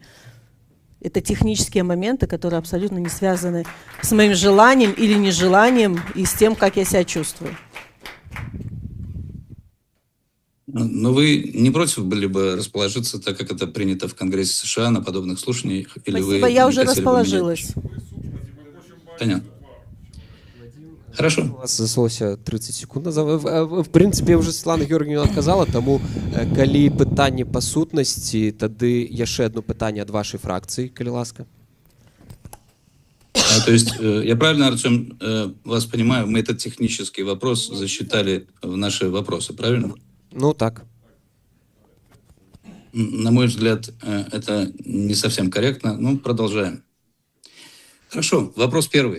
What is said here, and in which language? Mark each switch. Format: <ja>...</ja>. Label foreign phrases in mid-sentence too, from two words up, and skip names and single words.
<ru>Это технические моменты, которые абсолютно не связаны с моим желанием или нежеланием и с тем, как я себя чувствую. Но вы не против были бы расположиться, так как это принято в Конгрессе США на подобных слушаниях? Или Спасибо, вы я уже хотели бы расположилась. Понятно. Хорошо.</ru> <be>У вас засталося 30 секунд. В прынцыпе, уже Светлана Георгиевна адказала, таму калі пытанне па сутнасці, тады яшчэ одно пытанне ад вашай фракцыі, калі ласка.</be> <ru>То есть, я правильно, Артем, вас понимаю, мы этот технический вопрос засчитали в наши вопросы, правильно? Ну, так. На мой взгляд, это не совсем корректно. Ну, продолжаем. Хорошо, вопрос первый.</ru>